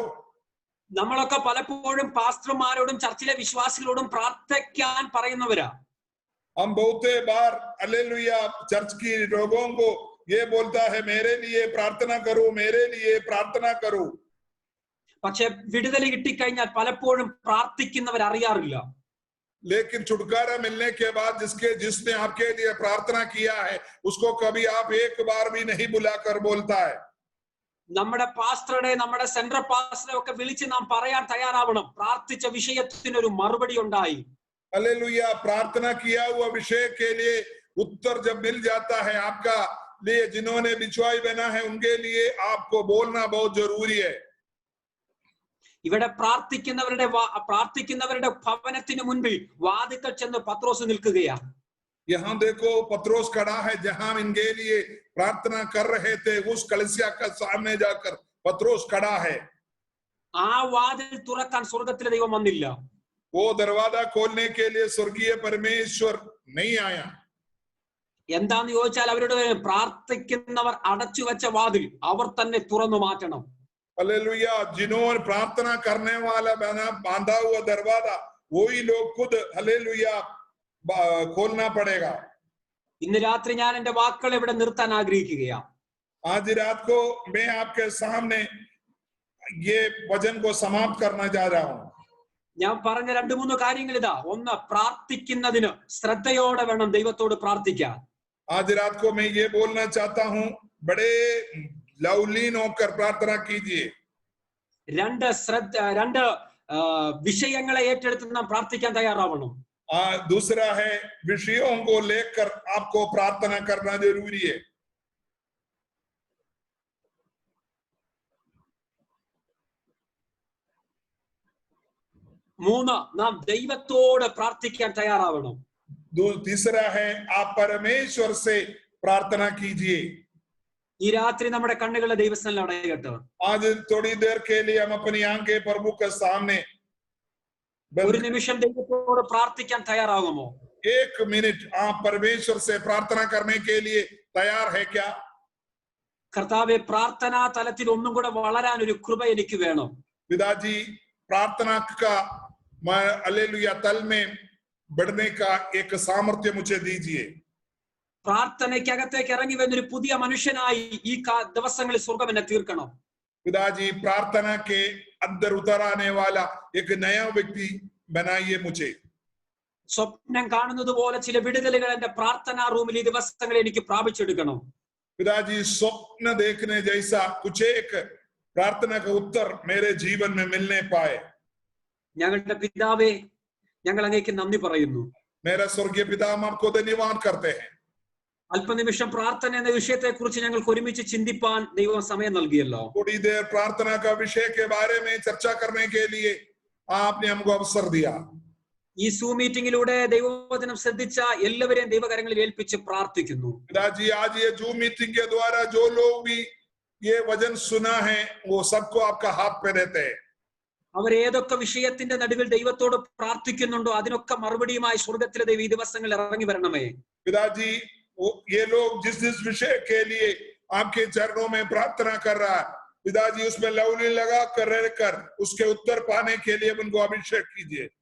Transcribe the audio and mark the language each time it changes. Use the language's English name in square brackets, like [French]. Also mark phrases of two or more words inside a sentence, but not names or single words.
[Malayalam] നമ്മളൊക്കെ പലപ്പോഴും പാസ്റ്റർമാരോടും ചർച്ചിലെ വിശ്വാസികളോടും പ്രാർത്ഥിക്കാൻ പറയുന്നവരാ. [Hindi] हम बहुत बार हालेलुया चर्च की लोगों को ये बोलता है, मेरे लिए प्रार्थना करो, मेरे लिए प्रार्थना करो. [Malayalam] പക്ഷെ വിടുതൽ കിട്ടിക്കഴിഞ്ഞാൽ പലപ്പോഴും പ്രാർത്ഥിക്കുന്നവർ അറിയാറില്ല. [Hindi] लेकिन छुटकारा मिलने के बाद जिसने आपके लिए प्रार्थना किया है उसको कभी आप एक बार भी नहीं बुलाकर बोलता है. [Malayalam] നമ്മുടെ പാസ്റ്ററുടെ, നമ്മുടെ സെൻട്രൽ പാസ്റ്ററെ ഒക്കെ വിളിച്ച് നാം പറയാൻ തയ്യാറാവണം, പ്രാർത്ഥിച്ച വിഷയത്തിനൊരു മറുപടി ഉണ്ടായി. [Hindi] हालेलुया, प्रार्थना किया हुआ विषय के लिए उत्तर जब मिल जाता है आपका लिए, जिन्होंने बिछुआई बना है उनके लिए आपको बोलना बहुत जरूरी है. [Malayalam] ഇവിടെ പ്രാർത്ഥിക്കുന്നവരുടെ ഭവനത്തിന് മുൻപിൽ വാതിക്കൽ ചെന്ന് പത്രോസ് നിൽക്കുകയാ. [Hindi] यहाँ देखो पत्रोस खड़ा है, जहां इनके लिए प्रार्थना कर रहे थे उस कलीसिया के सामने जाकर पत्रोस खड़ा है. [Malayalam] ആ വാതിൽ തുറക്കാൻ സ്വർഗത്തിലെ ദൈവം വന്നില്ല. [Hindi] वो दरवाजा खोलने के लिए स्वर्गीय परमेश्वर नहीं आया. [Malayalam] എന്താന്ന് ചോദിച്ചാൽ അവരോട് പ്രാർത്ഥിക്കുന്നവർ അടച്ചു വെച്ച വാതിൽ അവർ തന്നെ തുറന്നു മാറ്റണം. [Hindi] हालेलुया, जिन्होंने प्रार्थना करने वाला बांधा हुआ दरवाजा वही लोग खुद हालेलुया खोलना पड़ेगा. [Malayalam] ഇന്ന് രാത്രി ഞാൻ എന്റെ വാക്കുകൾ ഇവിടെ നിർത്താൻ ആഗ്രഹിക്കുകയാണ്. [Hindi] आज रात को मैं आपके सामने ये वचन को समाप्त करना चाह रहा हूं. [Malayalam] ഞാൻ പറഞ്ഞ 2-3 കാര്യങ്ങൾ ഇതാ. ഒന്ന്, പ്രാർത്ഥിക്കുന്നതിന് ശ്രദ്ധയോടെ വേണം ദൈവത്തോട് പ്രാർത്ഥിക്കാൻ. [Hindi] आज रात को मैं ये बोलना चाहता हूं, बड़े लवलीन होकर प्रार्थना कीजिए. [Malayalam] 2 വിഷയങ്ങളെ ഏറ്റെടുത്ത് നാം പ്രാർത്ഥിക്കാൻ തയ്യാറാവണം. [Hindi] दूसरा है, विषयों को लेकर आपको प्रार्थना करना जरूरी है. [Malayalam] മൂന്ന്, നാം ദൈവത്തോട് പ്രാർത്ഥിക്കാൻ തയ്യാറാവണം. [Hindi] तीसरा है, आप परमेश्वर से प्रार्थना कीजिए. [Malayalam] ഈ രാത്രി നമ്മുടെ കണ്ണുകളെ ദൈവസന്നിധിയിൽ അടയട്ടെ. [Hindi] आज थोड़ी देर के लिए हम अपनी आंखें प्रभु के सामने. [Malayalam] ഒരു നിമിഷം ദൈവത്തോട് പ്രാർത്ഥിക്കാൻ തയ്യാറാകുമോ? [Hindi] 1 मिनट आप परमेश्वर से प्रार्थना करने के लिए तैयार है क्या? [Malayalam] കർത്താവെ, പ്രാർത്ഥനാ തലത്തിൽ ഒന്നും കൂടെ വളരാൻ ഒരു കൃപ എനിക്ക് വേണം. [Hindi] पिताजी, प्रार्थना का हालेलुया तल में बढ़ने का एक सामर्थ्य मुझे दीजिए. [Malayalam] പ്രാർത്ഥനയ്ക്കകത്തേക്ക് ഇറങ്ങി വരുന്ന ഒരു പുതിയ മനുഷ്യനായി ഈ ദിവസങ്ങളിൽ സ്വർഗ്ഗം എന്നെ തീർക്കണം. [Hindi] पिताजी, प्रार्थना के अंदर उतर आने वाला एक नया व्यक्ति बनाइए मुझे. [Malayalam] സ്വപ്നം കാണുന്നത് പോലെ ചില വിടുതലുകൾ എന്റെ പ്രാർത്ഥനാ റൂമിൽ ഈ ദിവസങ്ങളിൽ എനിക്ക് പ്രാപിച്ചെടുക്കണം. [Hindi] पिताजी, स्वप्न देखने जैसा कुछ एक प्रार्थना का उत्तर मेरे जीवन में मिलने पाए. [Malayalam] ഞങ്ങളുടെ പിതാവേ, ഞങ്ങൾ അങ്ങേക്ക് നന്ദി പറയുന്നു. [Hindi] मेरा स्वर्गीय पिता, हम आपको धन्यवाद करते हैं. [Malayalam] അല്പനിമിഷം പ്രാർത്ഥന എന്ന വിഷയത്തെ കുറിച്ച് ഞങ്ങൾക്ക് ഒരുമിച്ച് ചിന്തിപ്പാൻ ദൈവം സമയം നൽകിയല്ലോ. [Hindi] थोड़ी देर प्रार्थना का विषय के बारे में चर्चा करने के लिए आपने हमको अवसर दिया. [Malayalam] ഈ സൂം മീറ്റിംഗിലൂടെ ദൈവവചനം ശ്രദ്ധിച്ച എല്ലാവരെയും ദൈവകരങ്ങളിൽ ഏൽപ്പിച്ച് പ്രാർത്ഥിക്കുന്നു. [Hindi] पिताजी, आज ये जूम मीटिंग के द्वारा जो लोग भी ये वचन सुना है वो सबको आपका हाथ पे देते हैं. [Malayalam] അവർ ഏതൊക്കെ വിഷയത്തിന്റെ നടുവിൽ ദൈവത്തോട് പ്രാർത്ഥിക്കുന്നുണ്ടോ അതിനൊക്കെ മറുപടിയുമായി സ്വർഗത്തിലെ ദൈവം ഈ ദിവസങ്ങളിൽ ഇറങ്ങി വരണമേ. [Hindi] पिताजी, ये लोग जिस विषय के लिए आपके चरणों में प्रार्थना कर रहा है, पिताजी उसमें लवली लगा कर रहकर उसके उत्तर पाने के लिए उनको अभिषेक कीजिए.